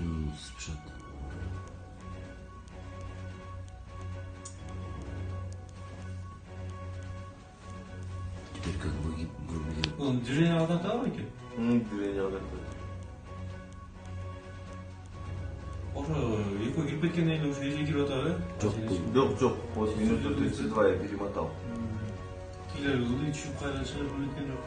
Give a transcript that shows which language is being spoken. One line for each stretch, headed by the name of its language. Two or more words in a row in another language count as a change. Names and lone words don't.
Russian: sprzed. Теперь как бы грубо говоря.
Kyrgyz: Движение алдатабы экен. Движение алдатабы. Ошо экөө кирип кеткенден кийин ушу эже кирип атабы, э? Жок.
Russian: Вот минуту 32 я перемотал.
Kyrgyz: Кийлер ылдый түшүп кайра чыгып кеткен жок.